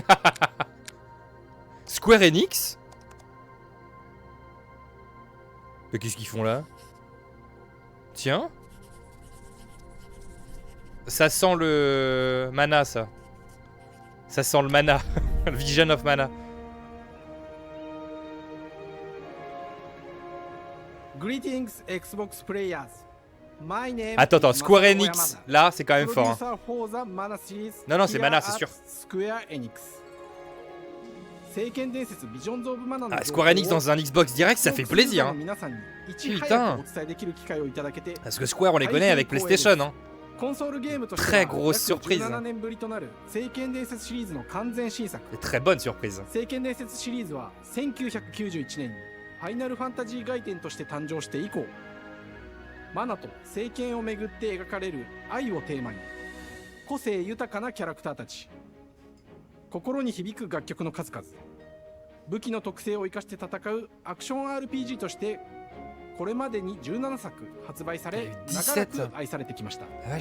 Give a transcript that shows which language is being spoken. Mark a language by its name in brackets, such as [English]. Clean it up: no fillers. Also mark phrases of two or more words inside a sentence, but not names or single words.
[French] Square Enix? Mais qu'est-ce qu'ils font là? Tiens. Ça sent le mana, ça. Ça sent le mana. Le Vision of Mana. [English] Greetings Xbox players. My name [French] attends, Square Enix. Là, c'est quand même fort. Hein. Non, c'est Mana, c'est sûr. Square Enix. Ah, Square Enix dans un Xbox Direct, ça fait plaisir. Hein. Putain. Parce que Square, on les connaît avec PlayStation. Hein. Très grosse surprise. Et très bonne surprise. [Japanese] マナと聖剣をめぐって描かれる愛をテーマに個性豊かなキャラクターたち心に響く楽曲の数々武器の特性を生かして戦うアクション RPG としてこれまでに17作発売され長らく愛されてきました